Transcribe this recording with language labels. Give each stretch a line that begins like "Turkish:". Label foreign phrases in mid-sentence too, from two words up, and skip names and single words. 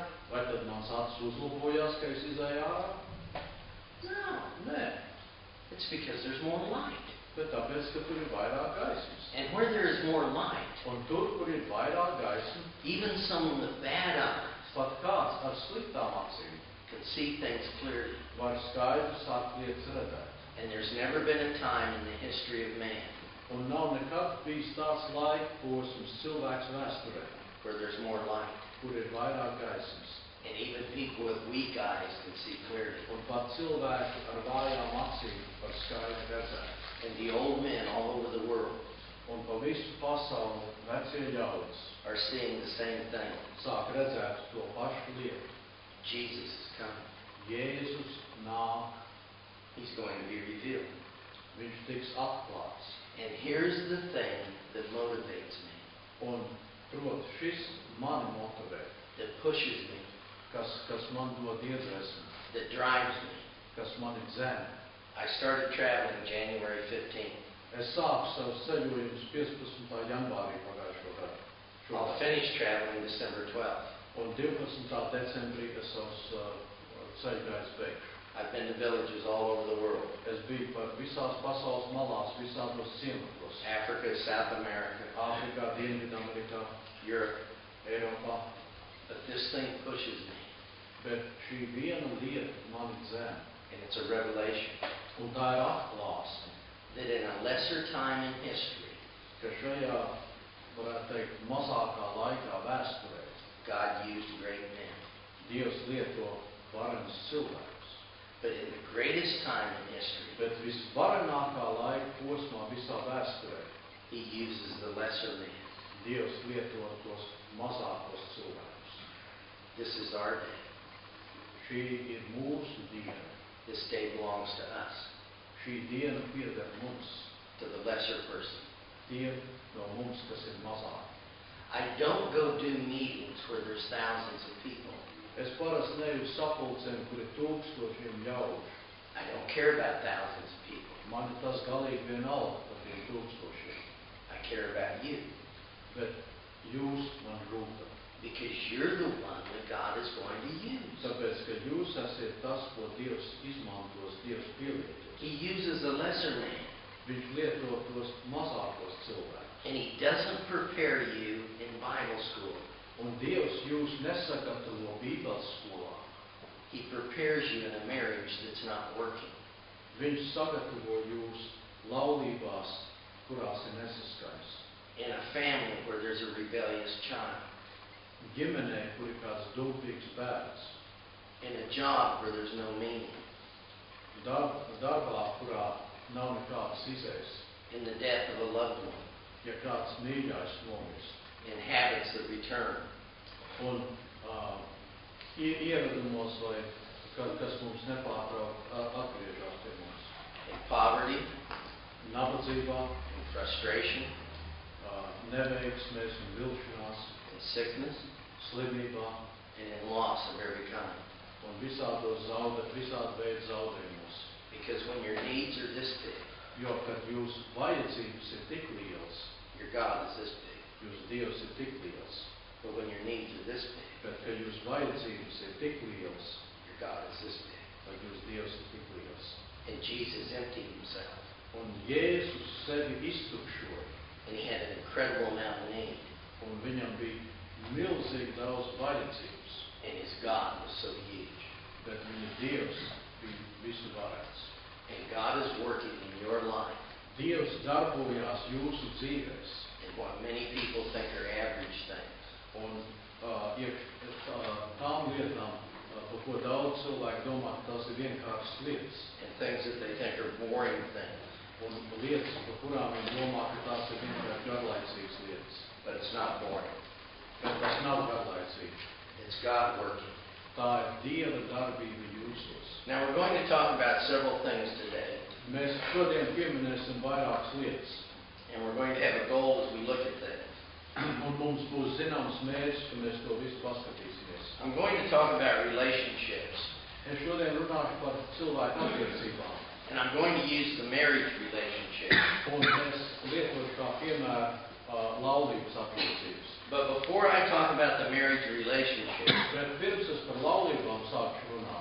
Latvian: Vai tad mans acis uzlabojās, ka es izēju ārā?
English: No.
Latvian: Nē,
English: It's because there's more light.
Latvian: bet tāpēc, ka tur ir vairāk gaismas.
English: And where there is more light,
Latvian: Un tur, kur ir vairāk gaismas,
English: even someone with bad eyes
Latvian: pat kāds ar sliktām acīm
English: can see things clearly.
Latvian: var skaidrs lietas redzēt.
English: And there's never been a time in the history of man
Latvian: Un nav nekad bijis tāds laika posms cilvēks vēsturē,
English: where there's more light.
Latvian: kur ir vairāk gaismas.
English: And even people with weak eyes can see clearly.
Latvian: Un pat cilvēki ar vājām acīm var skaidri redzēt.
English: And the old men all over the world
Latvian: Un pa visu pasauli vecie ļaudis
English: are seeing the same thing.
Latvian: sāk redzēt to pašu lietu.
English: Jesus is coming.
Latvian: Jēzus nāk,
English: He's going to be revealed.
Latvian: viņš tiks atklāts.
English: And here's the thing that motivates me,
Latvian: Un, proti, šis mani motivē,
English: that pushes me,
Latvian: kas man dod iedvesmu,
English: that drives me.
Latvian: kas mani dzen.
English: I started traveling January 15th.
Latvian: Es sāku savus ceļojumus 15. janvārī pagājušo gadu.
English: I'll finish traveling December 12th.
Latvian: Un 12. decembrī es savus ceļgājus beigšu.
English: I've been to villages all over the world.
Latvian: Es biju par visās pasaules malās, visādos ciematos.
English: Africa, South America,
Latvian: Āfrikā, Dienvidamerikā,
English: Europe.
Latvian: Eiropā.
English: But this thing pushes me,
Latvian: Bet šī viena lieta mani dzen.
English: and it's a revelation,
Latvian: Un tā ir atklāsme,
English: that in a lesser time in history,
Latvian: ka šajā, varētu teikt, mazākā laikā vēsturē
English: God used great men.
Latvian: Dievs lieto varenus cilvēkus.
English: But in the greatest time in history,
Latvian: Bet visvarenākā laika posmā visā vēsturē
English: He uses the lesser men.
Latvian: Dievs lieto tos mazākos cilvēkus.
English: This is our day.
Latvian: Šī ir mūsu diena.
English: This day belongs to us,
Latvian: Šī diena pieder mums,
English: to the lesser person.
Latvian: tiem no mums, kas ir mazāki.
English: I don't go do meetings where there's thousands of people.
Latvian: Es parasti neju sapulcēm, kur ir tūkstošiem ļaužu.
English: I don't care about thousands of people.
Latvian: Man ir tas galīgi vienalga par tiem tūkstošiem.
English: I care about you
Latvian: Bet jūs man rūpat.
English: because you're the one that God is going to use.
Latvian: Tāpēc, ka jūs esat tas, ko Dievs izmantos, Dievs pielietos.
English: He uses a lesser man,
Latvian: Viņš lieto tos mazākos cilvēkus.
English: and he doesn't prepare you in Bible school.
Latvian: Un Dievs jūs nesagatavo Bībeles skolā.
English: He prepares you in a marriage that's not working.
Latvian: Viņš sagatavo jūs laulībās, kurās ir nesaskaņas.
English: In a family where there's a rebellious child.
Latvian: Ģimenē, kur ir kāds dūpīgs bērns.
English: In a job where there's no meaning.
Latvian: Darbā, kurā nav nekādas izējas.
English: In the death of a loved one.
Latvian: Ja kāds mīļais nomirst.
English: In habits that return.
Latvian: Un ieradumos, vai kas mums nepārtraukt atgriežas pie mums.
English: In poverty.
Latvian: Nabadzībā.
English: In frustration.
Latvian: Neveiksmēs un vilšanās.
English: In sickness.
Latvian: Slimībā.
English: And in loss of every kind.
Latvian: Un visādu veidu zaudējumos.
English: Because when your needs are this big,
Latvian: Jo, kad jūsu vajadzības ir tik lielas,
English: your God is this big.
Latvian: jūsu Dievs ir tik liels,
English: But when your needs are this big,
Latvian: bet, kad jūsu vajadzības ir tik lielas,
English: your God is this big.
Latvian: tad jūsu Dievs ir tik liels.
English: And Jesus emptied himself.
Latvian: Un Jēzus sevi iztukšoja,
English: And he had an incredible amount of need.
Latvian: un viņam bija milzīgi daudz vajadzības,
English: And his God was so huge.
Latvian: bet viņa Dievs bija visu varēts.
English: And God is working in your life
Latvian: Dievs darbojās jūsu dzīvēs,
English: in what many people think are average things.
Latvian: un tām lietām, par ko daudz cilvēku domā, ka tās ir vienkāršas lietas,
English: And things that they think are boring things.
Latvian: un lietas, par kurām viņi domā, ka tās ir vienkārši garlaicīgas lietas.
English: But it's not boring.
Latvian: Bet tas nav garlaicīgi.
English: It's God working.
Latvian: Tā ir Dieva darbība jūsos.
English: Now we're going to talk about several things today.
Latvian: Mēs šodien pieminēsim vairākas lietas,
English: And we're going to have a goal as we look at things.
Latvian: un mums būs zināms mērķis, ka mēs to visu paskatīsimies.
English: I'm going to talk about relationships.
Latvian: Es šodien runāšu par cilvēku attiecībām,
English: And I'm going to use the marriage relationship.
Latvian: un es lietošu kā piemēru laulības attiecības.
English: But before I talk about the marriage relationship,
Latvian: Bet pirms es par laulībām sākšu runāt,